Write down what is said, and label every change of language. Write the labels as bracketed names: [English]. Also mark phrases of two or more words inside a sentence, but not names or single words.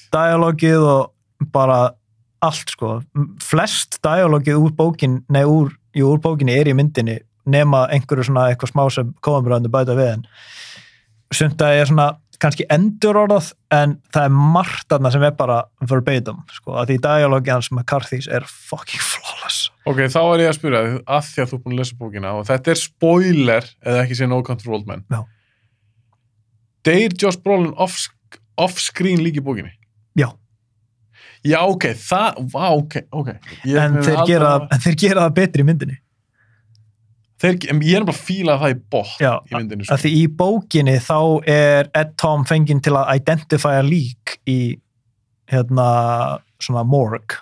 [Icelandic] Dialogið og bara allt, sko. Flest dialogið úr bókinni er í myndinni nema einhverju svona eitthvað smá sem Coen-bræðurnir bæta við, en sumt að er svona kannski endurorðað, en það er margt þarna sem er bara verbatim, sko, að því dialogið hans McCarthy's er [English] fucking flawless. [Icelandic] Ok, þá er ég að spyrja, að því að þú er búin að lesa bókina, og þetta er spoiler, eða ekki sé No Country for Old Men. Já. Deyr Josh Brolin off-screen líka í bókinni? Já. Já, ok, ok. En þeir gera það betri í myndinni. Ég er bara að fíla það í bótt í myndinu. Já, því í bókinni þá er Ed Tom fenginn til að identifya lík í svona morgue.